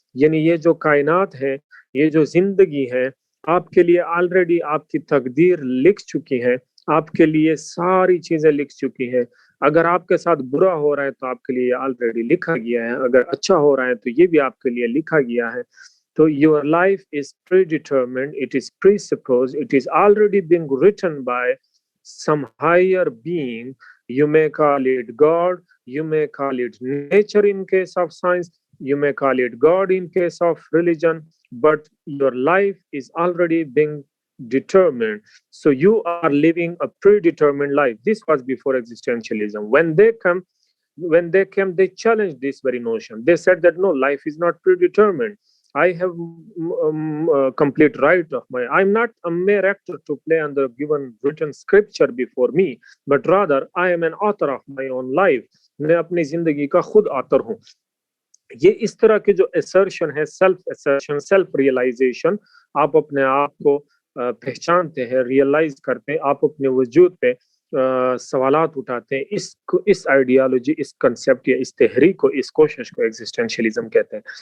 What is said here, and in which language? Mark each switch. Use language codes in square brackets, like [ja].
[hi] यानी ये जो कायनात है, ये जो जिंदगी है, आपके लिए ऑलरेडी आपकी तकदीर लिख चुकी है, आपके लिए सारी चीजें लिख चुकी है। अगर आपके साथ बुरा हो रहा है तो आपके लिए ऑलरेडी लिखा गया है, अगर अच्छा हो रहा है तो ये भी आपके लिए लिखा गया है। [en] तो your life is predetermined, it is presupposed, it is already being written by some higher being. You may call it God, you may call it nature in case of science, you may call it God in case of religion, but your life is already being determined. So you are living a predetermined life. This was before existentialism. When they came, they challenged this very notion. They said that no, life is not predetermined. I have complete right of my. I'm not a mere actor to play on the given written scripture before me, but rather I am an author of my own life. [hi] मैं अपनी जिंदगी का खुद author हूँ। ये इस तरह के जो असर्शन है, सेल्फ असर्शन, सेल्फ रियलाइजेशन, आप अपने आप को पहचानते हैं, रियलाइज करते हैं, आप अपने वजूद पे सवालात उठाते हैं, इस आइडियोलॉजी, इस कंसेप्ट या इस तहरीक को, इस कोशिश को एग्जिस्टेंशियलिज्म कहते हैं।